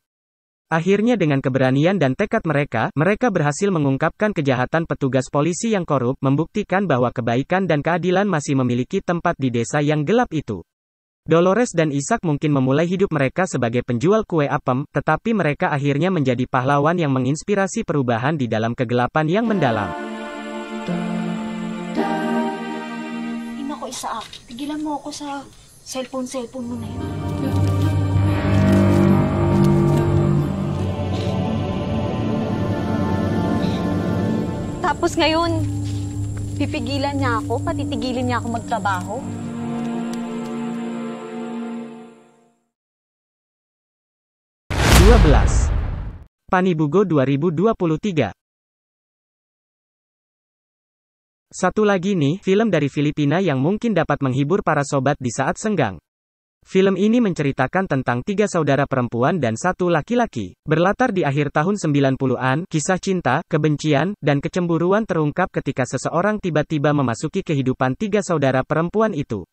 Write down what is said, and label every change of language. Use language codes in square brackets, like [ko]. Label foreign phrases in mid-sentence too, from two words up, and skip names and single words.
[id] Akhirnya dengan keberanian dan tekad mereka berhasil mengungkapkan kejahatan petugas polisi yang korup, membuktikan bahwa kebaikan dan keadilan masih memiliki tempat di desa yang gelap itu. Dolores dan Isaac mungkin memulai hidup mereka sebagai penjual kue apem, tetapi mereka akhirnya menjadi pahlawan yang menginspirasi perubahan di dalam kegelapan yang mendalam. [tl] Nako, Isaac, tigilan mo ako sa cellphone mo na yun. Tapos ngayon, pipigilan niya ako, patitigilin niya ako magtrabaho. [id] Panibugo 2023. Satu lagi nih, film dari Filipina yang mungkin dapat menghibur para sobat di saat senggang. Film ini menceritakan tentang 3 saudara perempuan dan 1 laki-laki. Berlatar di akhir tahun 90-an, kisah cinta, kebencian, dan kecemburuan terungkap ketika seseorang tiba-tiba memasuki kehidupan 3 saudara perempuan itu.